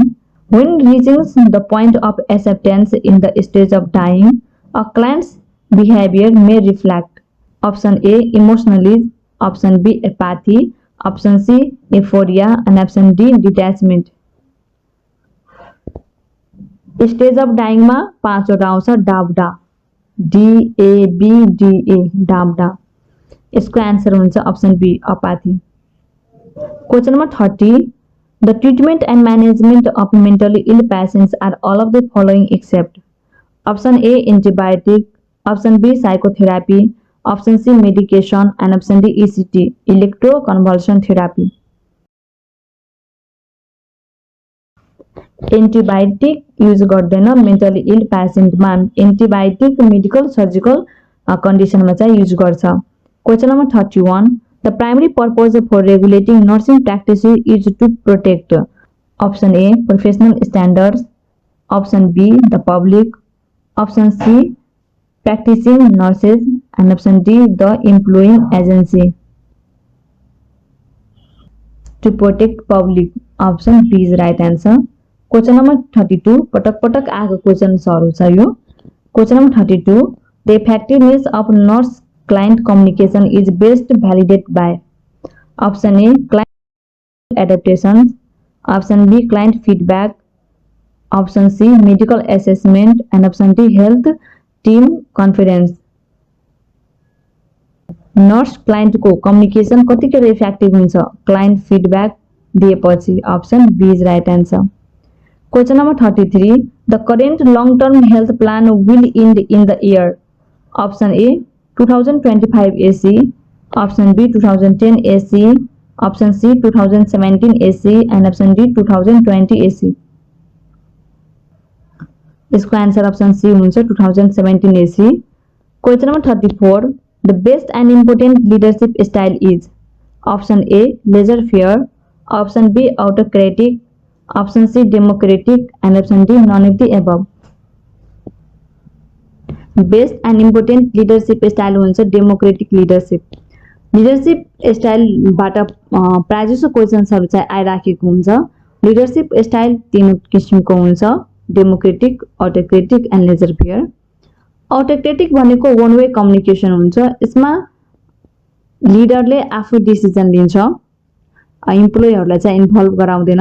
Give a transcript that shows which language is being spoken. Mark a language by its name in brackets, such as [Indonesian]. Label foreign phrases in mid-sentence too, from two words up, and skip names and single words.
[English] When reaching the point of acceptance in the stage of dying, a client's behavior may reflect option A emotionalism, option B apathy, option C euphoria, and option D detachment. stage of dying [Nepali] मा 5 वटा आउँछ. डाउडा DABDA डाब्डा। यसको आन्सर हुन्छ [English] option B apathy. question number 30 The treatment and management of mentally ill patients are all of the following except option A antibiotic, option B psychotherapy, option C medication and option D ECT electroconvulsion therapy। antibiotic use [Nepali] गर्दैन [English] mentally ill [Nepali] पेसेन्टमा, [English] antibiotic medical surgical [Nepali] कन्डिसनमा चाहिँ युज गर्छ। [English] question number 31 the primary purpose for regulating nursing practice is to protect option A professional standards, option B the public, option C practicing nurses and option D the employing agency। to protect public, option B is right answer। question number [Nepali] 32 पटक पटक आएको क्वेश्चन्सहरु छ यो। [English] question number 32 the effectiveness of nurse client communication is best validated by option A client adaptations, option B client feedback, option C medical assessment and option D health team confidence. nurse clientको communication [Nepali] कतिखेर इफेक्टिभ हुन्छ [English] client feedback [Nepali] दिएपछि, [English] option B is right answer. question number 33 the current long term health plan will end in the year option A 2025 AC, option B 2010 AC, option C 2017 AC and option D 2020 AC. [Nepali] इसको [English] answer option C [Nepali] हुन्छ 2017 AC। [English] question number 34 the best and important leadership style is option A laissez faire, option B autocratic, option C democratic and option D none of the above. best and important leadership style [Nepali] हुन्छ [English] democratic leadership. leadership styleबाट [Nepali] प्रायजसो क्वेशन्सहरु चाहिँ आइराखेको हुन्छ। [English] leadership style [Nepali] तीन किसिमको हुन्छ [English] democratic, autocratic and laissez faire. [Nepali] ऑटोक्रेटिक भनेको [English] one way communication [Nepali] हुन्छ। यसमा लिडरले आफै डिसिजन लिन्छ, इम्प्लोइहरुलाई चाहिँ इन्भल्भ गराउँदैन।